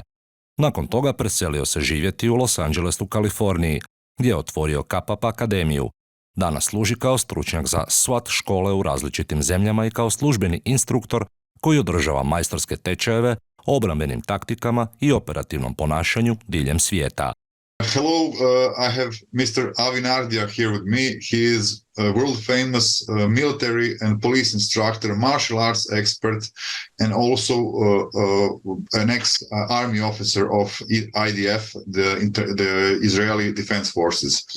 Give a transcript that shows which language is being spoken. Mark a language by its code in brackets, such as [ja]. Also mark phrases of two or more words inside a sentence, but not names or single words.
[hr] Nakon toga preselio se živjeti u Los Angeles u Kaliforniji, gdje je otvorio KPAP akademiju. Danas služi kao stručnjak za SWAT škole u različitim zemljama i kao službeni instruktor koji održava majstorske tečajeve o obrambenim taktikama i operativnom ponašanju diljem svijeta. [en] Hello, I have Mr. Avi Nardia here with me. He is a world famous military and police instructor, martial arts expert, and also an ex-army officer of IDF, the Israeli Defense Forces.